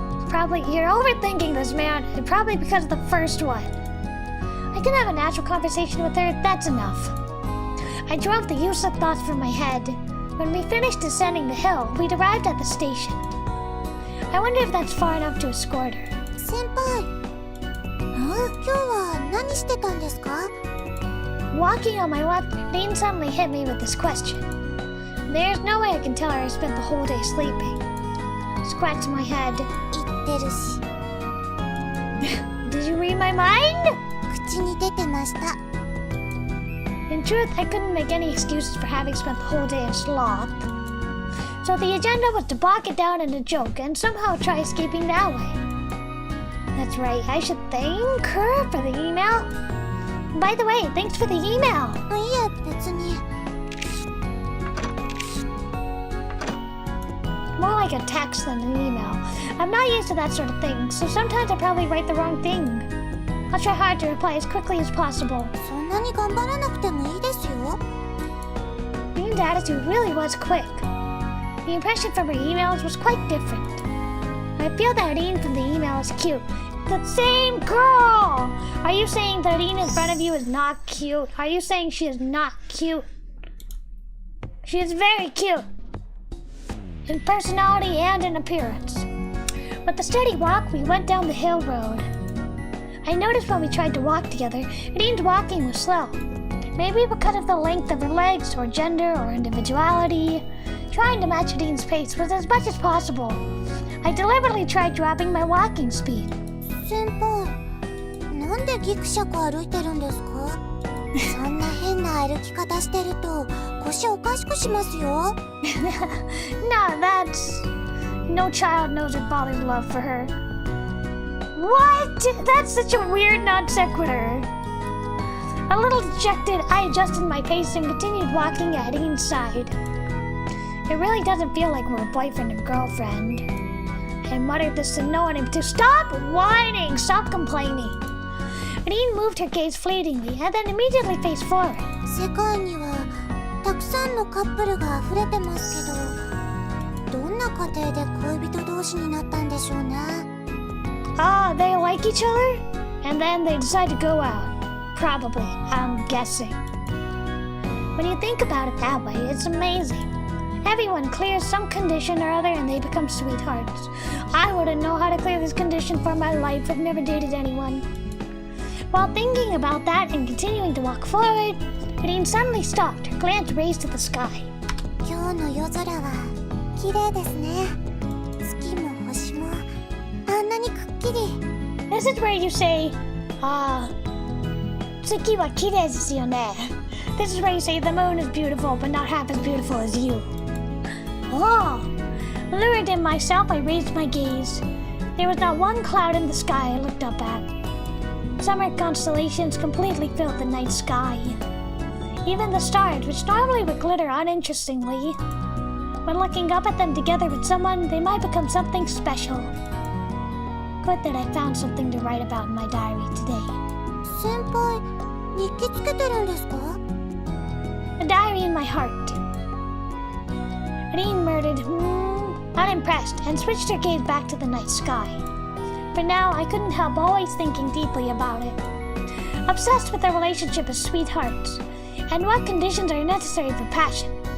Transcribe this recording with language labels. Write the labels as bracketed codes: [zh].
[en] Probably you're overthinking this, man. Probably because of the first one. I can have a natural conversation with her, that's enough. I drove the useless thoughts from my head. When we finished descending the hill, we'd arrived at the station. I wonder if that's far enough to escort her. [ja] 先輩、今日は何してたんですか？ [en] Walking on my left, Dean suddenly hit me with this question. There's no way I can tell her I spent the whole day sleeping. Scratched my head. [ja] 言ってるし。 [en] Did you read my mind? [ja] 口に出ました。 [en] In truth, I couldn't make any excuses for having spent the whole day in sloth. So the agenda was to bark it down in a joke and somehow try escaping that way. That's right, I should thank her for the email. By the way, thanks for the email. [ja] いえ、別に。 [en] More like a text than an email. I'm not used to that sort of thing, so sometimes I probably write the wrong thing. I'll try hard to reply as quickly as possible. [ja] そんなに頑張らなくてもいいですよ。 [en] Dean's attitude really was quick. The impression from her emails was quite different. I feel that Dean from the email is cute. The same girl! Are you saying that Dean in front of you is not cute? Are you saying she is not cute? She is very cute. In personality and in appearance. With a steady walk, we went down the hill road. I noticed when we tried to walk together, Dean's walking was slow. Maybe because of the length of her legs, or gender, or individuality. Trying to match Dean's pace was as much as possible. I deliberately tried dropping my walking speed. [ja] 先輩、なんでギクシャク歩いてるんですか？そんな変な歩き方してると腰おかしくしますよ。 [en] No, that's... No child knows her father's love for her. What? That's such a weird non sequitur. A little dejected, I adjusted my pace and continued walking at Dean's side. It really doesn't feel like we're boyfriend and girlfriend. I muttered this to no one to stop whining, stop complaining. Dean moved her gaze fleetingly and then immediately faced forward. [ja] 世界にはたくさんのカップルが溢れてますけど、どんな過程で恋人同士になったんでしょうね。 [en] Ah, they like each other? And then they decide to go out. Probably, I'm guessing. When you think about it that way, it's amazing. Everyone clears some condition or other and they become sweethearts. I wouldn't know how to clear this condition for my life. I've never dated anyone. While thinking about that and continuing to walk forward, Dean suddenly stopped, her glance raised to the sky. [ja] 今日の夜空は綺麗ですね。月も星もあんなにくっきり。 [en] This is where you say, [ja] Tsuki wa kirei desu yo ne. [en] This is where you say the moon is beautiful, but not half as beautiful as you. Oh! Lured in myself, I raised my gaze. There was not one cloud in the sky I looked up at. Summer constellations completely filled the night sky. Even the stars, which normally would glitter uninterestingly, when looking up at them together with someone, they might become something special. Good that I found something to write about in my diary today. [ja] 先輩、日記つけてるんですか？ [en] A diary in my heart. Dean murmured, unimpressed, and switched her gaze back to the night sky. For now, I couldn't help always thinking deeply about it. Obsessed with their relationship as sweethearts, and what conditions are necessary for passion.